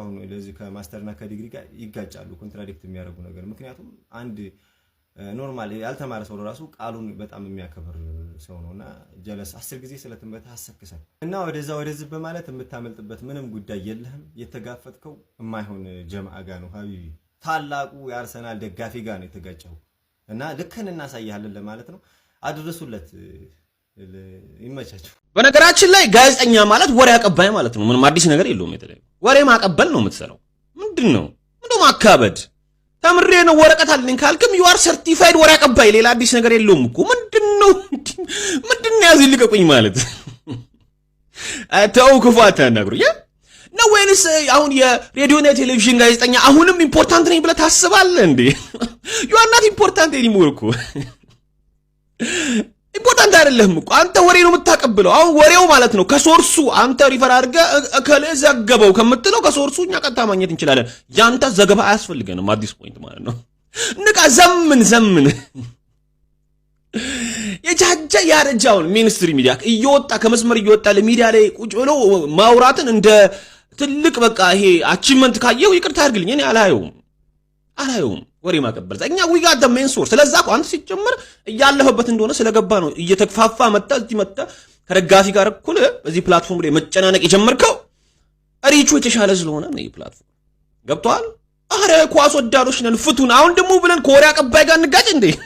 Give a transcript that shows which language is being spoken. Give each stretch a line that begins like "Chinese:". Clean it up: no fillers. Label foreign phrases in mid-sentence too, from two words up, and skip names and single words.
Amharic: አሁን ለዚህ ከማስተርና ከዲግሪ ጋር ይጋጫሉ፣ ኮንትራዲክት የሚያደርጉ ነገር። ምክንያቱም አንድ ኖርማል ያልተማረ ሰው ራሱ ቃሉን በጣም የሚያከብር ሰው ነውና ጀለስ 10 ጊዜ ስለተንበታ አሰክሰን እና ወደዚህ በማለት የምታመልጥበት ምንም ጉዳይ የለህም። የተጋፈጥከው የማይሆን ጀማዓ ጋር ነው ሀቢቢ። ታላቁ የአርሰናል ደጋፊ ጋር ነው የተጋጨው እና ልክን እናሳያለን ለማለት ነው። አድርሱለት። ይመቻችሁ። በነገራችን ላይ ጋዜጠኛ ማለት ወሬ አቀባይ ማለት ነው። ምንም አዲስ ነገር የለውም። የተለየ ወሬ ማቀበል ነው የምትሰራው። ምንድነው ማካበድ? ተምሬ ነው ወረቀት አለኝ ካልክም
English: you are certified
Amharic: ወሬ አቀባይ። ሌላ አዲስ ነገር የለውም እኮ። ምንድነው ያዝ ልቀቁኝ ማለት አታው ክፉ አታናግሩኝ ነው ወይንስ አሁን የሬዲዮና የቴሌቪዥን ጋዜጠኛ አሁንም ኢምፖርታንት ነኝ ብለህ ታስባለህ እንዴ?
English: you are not important anymore
Amharic: እኮ ኢምፖርታንት አይደለም እኮ አንተ ወሬ ነው የምታቀብለው። አሁን ወሬው ማለት ነው ከሶርሱ አንተ ሪፈር አድርገህ ከለ ዘገበው ከምትለው ከሶርሱ እኛ ቀጥታ ማግኘት እንችላለን። ያንተ ዘገባ አያስፈልገንም። አዲስ ፖይንት ማለት ነው። ንቃ ዘምን የጃጃ ያረጃውን ሚኒስትሪ ሚዲያ እየወጣ ከመስመር እየወጣ ለሚዲያ ላይ ቁጭ ብሎ ማውራትን እንደ ትልቅ በቃ ይሄ አቺቭመንት ካየው ይቅርታ አድርግልኝ እኔ አላየውም ወሬ ማቀበል እኛ
English: we got the main source።
Amharic: ስለዛ እኮ አንተ ሲጀምር እያለፈበት እንደሆነ ስለገባ ነው እየተፋፋ መጣ እዚህ መጣ ከደጋፊ ጋር እኩል በዚህ ፕላትፎርም ላይ መጨናነቅ የጀመርከው ሪቹ የተሻለ ስለሆነ ነው። ይሄ ፕላትፎርም ገብቷል። አረ ኳስ ወዳዶች ነን ፍቱን። አሁን ደግሞ ብለን ከወሬ አቀባይ ጋር እንጋጭ እንዴ?